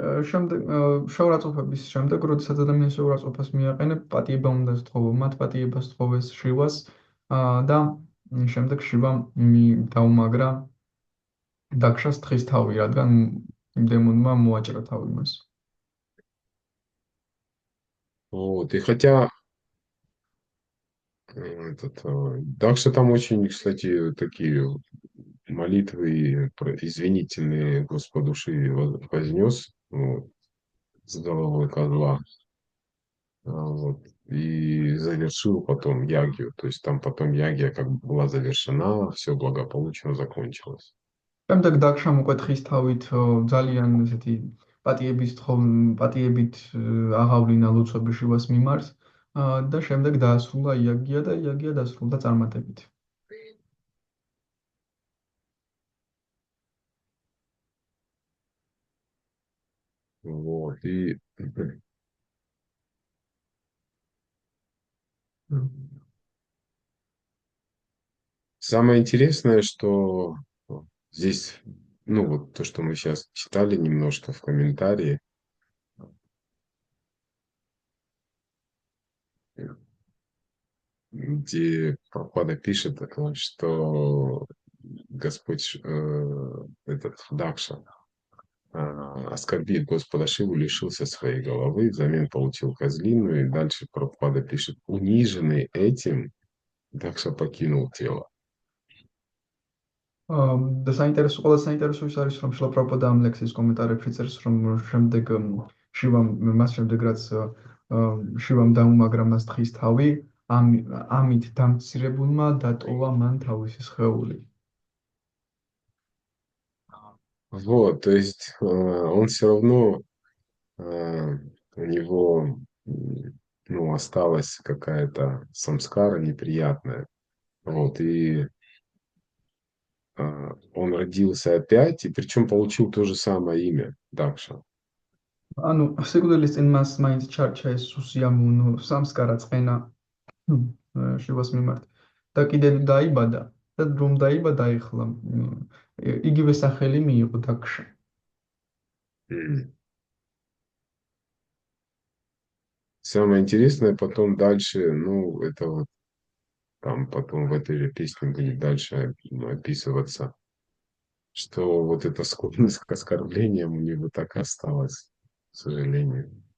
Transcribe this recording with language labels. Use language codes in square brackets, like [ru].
[ka] შემდეგ შეურაცხყოფების შემდეგ, როდესაც ადამიანს შეურაცხყოფას მიაყენებ, პატიება უნდა სთხოვო, მათ პატიებას სთხოვეს შივას და შემდეგ შივამ დაუმაგრა დაქშას თხის თავი, რადგან იმ დემონმა მოაჭრა თავი მას. [ru] Вот. И хотя Дакша там очень, кстати, такие молитвы извинительные Господу Шиве вознес вот, с головой козла. Вот, и завершил потом ягью. То есть там потом ягия как бы была завершена, все благополучно закончилось. [ka] შემდეგ დაქშამ უკვე თხის თავით ძალიან ესეთი პატიებით აღავლინა ლოცვები შივას მიმართ და შემდეგ დაასრულა იაგია და იაგია დასრულდა წარმატებით. [ru] Вот, и самое интересное, что здесь, ну вот то, что мы сейчас читали немножко в комментарии, где Прабхупада пишет, что Господь, этот Дакша, оскорбив Господа Шиву, лишился своей головы, взамен получил козлиную, и дальше Прабхупада пишет, униженный этим, Дакша покинул тело. [ka] და ყველაზე საინტერესო ის არის, რომ შილა პრაბჰუპადა ამ ლექსის კომენტარებში წერს, რომ შემდეგ მას შემდეგ რაც შივამ დაუმაგრა მას თხის თავი, ამით დამცირებულმა დატოვა მან თავისი სხეული. [ru] Вот, то есть он все равно, у него ну, осталась какая-то самскара неприятная. Вот, и он родился опять, и причем получил то же самое имя, Дакша. [ka] ანუ სიკვდილის წინ მას მაინც ჩარჩა ეს უსიამოვნო სამსკარა წყენა შივას მიმართ და კიდევ დაიბადა და რომ დაიბადა ეხლა იგივე სახელი მიიღო დაქშა. [ru] Самое интересное потом дальше, ну, это вот там потом в этой же песне будет дальше описываться, что вот эта склонность к оскорблениям у него так и осталась, к сожалению.